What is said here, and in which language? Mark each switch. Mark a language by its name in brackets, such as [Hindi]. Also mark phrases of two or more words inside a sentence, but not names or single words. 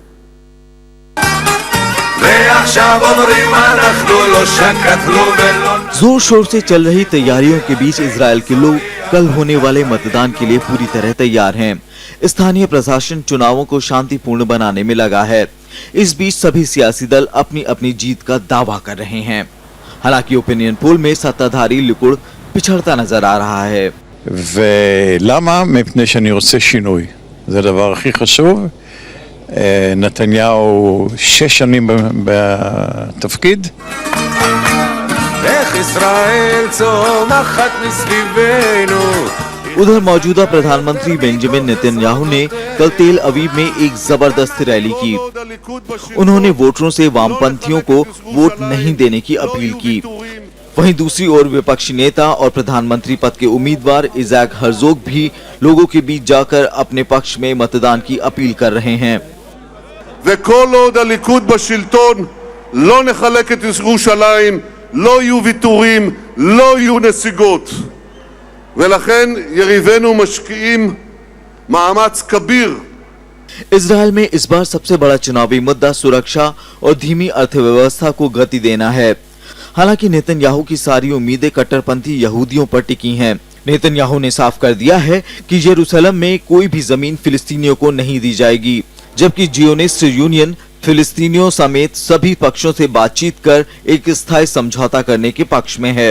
[Hindi] जोर शोर से चल रही तैयारियों के बीच इजराइल के लोग कल होने वाले मतदान के लिए पूरी तरह तैयार हैं। स्थानीय प्रशासन चुनावों को शांतिपूर्ण बनाने में लगा है। इस बीच सभी सियासी दल अपनी अपनी जीत का दावा कर रहे हैं। हालांकि [English] opinion poll [Hindi] में सत्ताधारी लिकुड पिछड़ता नजर आ रहा है। [Hebrew] ולמה? מפני שאני רוצה שינוי. זה הדבר הכי חשוב. נתניהו 6 שנים בתפקיד. איך ישראל צומחת מסביבנו. [Hindi] उधर मौजूदा प्रधानमंत्री बेंजामिन नेतन्याहू ने कल तेल अवीव में एक जबरदस्त रैली की। उन्होंने वोटरों से वामपंथियों को वोट नहीं देने की अपील की। वहीं दूसरी ओर विपक्षी नेता और प्रधानमंत्री पद के उम्मीदवार इज़ाक हर्जोग भी लोगों के बीच जाकर अपने पक्ष में मतदान की अपील कर रहे हैं। [Hebrew] וכל עוד הליכוד בשלטון לא נחלק את ירושלים, לא יהיו ויתורים, לא יהיו נסיגות. ולכן יריבינו משקיעים מאמץ כביר. [Hindi] इजराइल में इस बार सबसे बड़ा चुनावी मुद्दा सुरक्षा और धीमी अर्थव्यवस्था को गति देना है। हालांकि नेतन्याहू की सारी उम्मीदें कट्टरपंथी यहूदियों पर टिकी हैं। नेतन्याहू ने साफ कर दिया है कि यरूशलेम में कोई भी जमीन फिलिस्तीनियों को नहीं दी जाएगी, जबकि जियोनिस्ट यूनियन फिलिस्तीनियों समेत सभी पक्षों से बातचीत कर एक स्थायी समझौता करने के पक्ष में है।